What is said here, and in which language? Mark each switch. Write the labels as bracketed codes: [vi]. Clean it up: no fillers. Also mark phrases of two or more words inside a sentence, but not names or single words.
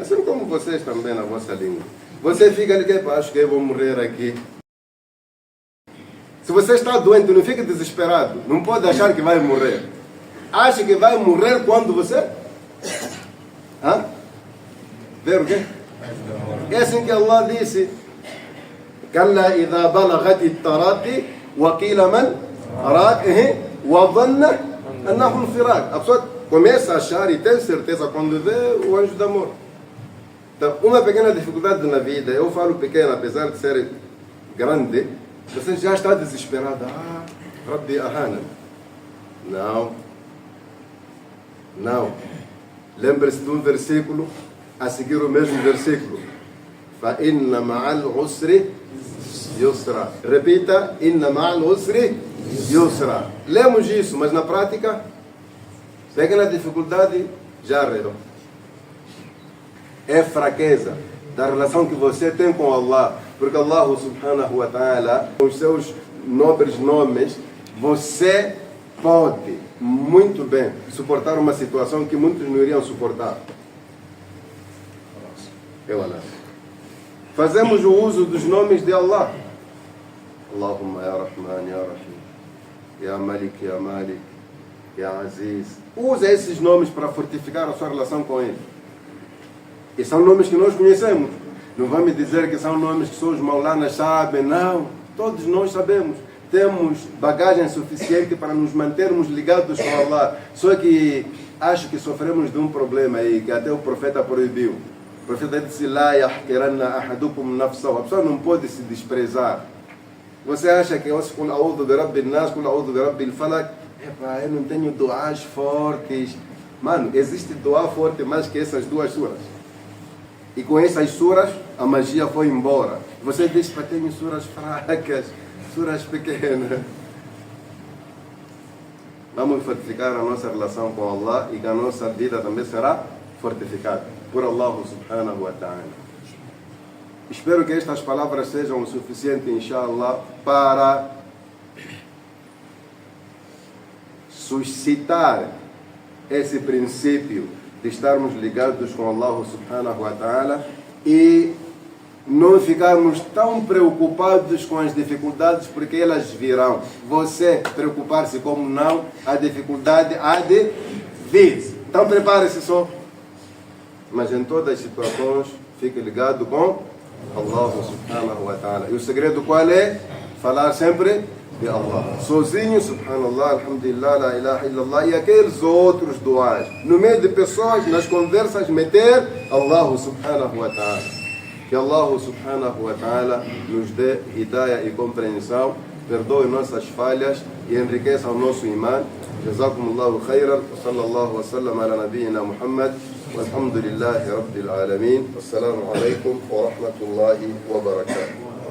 [pt] Assim como vocês também na vossa língua. Você fica ali, acho que eu vou morrer aqui. Se você está doente, não fique desesperado. Não pode achar que vai morrer. Acha que vai morrer quando você... Ver o quê? É assim que Allah disse. [ar] كلا إذا بلغت التراقي وقيل من راق وظن أنه الفراق. [pt] A pessoa começa a achar e tem certeza quando vê o anjo da morte. Então, uma pequena dificuldade na vida, eu falo pequena, apesar de ser grande, você já está desesperado. [ar] ربي أهانن. Não. [pt] Lembre-se de um versículo, a seguir o mesmo versículo. [ar] فإن مع العسر يسرا. Repita, إن مع العسر يسرا. [pt] Lemos isso, mas na prática, pequena dificuldade, já arredou. É fraqueza da relação que você tem com Allah. Porque Allah [ar] سبحانه وتعالى, [pt] com os seus nobres nomes, você pode muito bem suportar uma situação que muitos não iriam suportar. Fazemos o uso dos nomes de Allah. [ar] اللهم يا رحمن، يا رحيم، يا مالك، يا مالك، يا عزيز. [pt] Usa esses nomes para fortificar a sua relação com Ele. E são nomes que nós conhecemos. Não vão me dizer que são nomes que só os maulanas sabem. Não, todos nós sabemos. Temos bagagem suficiente para nos mantermos ligados com Allah. Só que acho que sofremos de um problema aí, que até o profeta proibiu. O profeta disse, [ar] لا يحقرن أحدكم نفسه. [pt] A pessoa não pode se desprezar. Você acha que eu se [ar] قل أعوذ برب الناس، قل أعوذ برب الفلق? [pt] Epa, eu não tenho duas fortes. Mano, existe dua forte mais que essas duas suras. E com essas suras, a magia foi embora. Você diz, que tenho suras fracas, suras pequenas. Vamos fortificar a nossa relação com Allah e que a nossa vida também será fortificada por Allah [ar] سبحانه وتعالى. [pt] Espero que estas palavras sejam o suficiente, inshallah, para suscitar esse princípio de estarmos ligados com Allah [ar] سبحانه وتعالى [pt] e não ficarmos tão preocupados com as dificuldades, porque elas virão. Você preocupar-se como não, a dificuldade há de vir. Então prepare-se só. Mas em todas as situações, fique ligado com Allah [ar] سبحانه وتعالى. [pt] E o segredo qual é? Falar sempre de Allah. Sozinho, [ar] سبحان الله، الحمد لله، لا إله إلا الله, [pt] e aqueles outros duas. No meio de pessoas, nas conversas, meter Allah [ar] سبحانه وتعالى. [pt] Que Allah [ar] سبحانه وتعالى [pt] nos dê hidayah e compreensão, perdoe nossas falhas e enriqueça o nosso imã. [ar] جزاكم الله خيرا، وصلى الله وسلم على نبينا محمد، والحمد لله رب العالمين. والسلام عليكم ورحمة الله وبركاته.